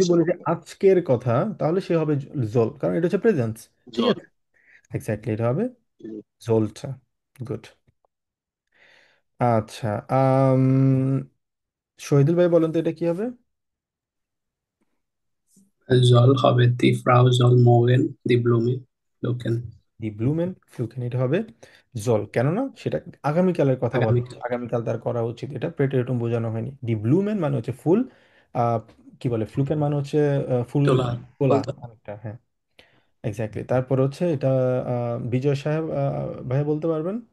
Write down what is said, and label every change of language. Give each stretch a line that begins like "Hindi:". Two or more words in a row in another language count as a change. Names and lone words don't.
Bangla: বলি যে আজকের কথা, তাহলে সে হবে জোল, কারণ এটা হচ্ছে প্রেজেন্স। ঠিক জোল। আছে, এক্স্যাক্টলি, এটা হবে জোলটা। গুড। আচ্ছা, শহীদুল ভাই বলেন তো এটা কি হবে?
German: soll হবে die Frau soll morgen die Blume pflücken। die Blumen pflücken,
Bangla: এটা হবে জল। কেননা সেটা আগামীকালের কথা বলা হচ্ছে, আগামীকাল আগামীকাল তার করা উচিত, এটা প্রেটেরিটুম বোঝানো হয়নি।
German: die Blumen
Bangla: মানে হচ্ছে ফুল, কি বলে, ফ্লুকেন মানে হচ্ছে ফুল তোলা তোলা বলতে। অনেকটা, হ্যাঁ। এক্স্যাক্টলি। তারপর হচ্ছে এটা বিজয় সাহেব ভাইয়া বলতে পারবেন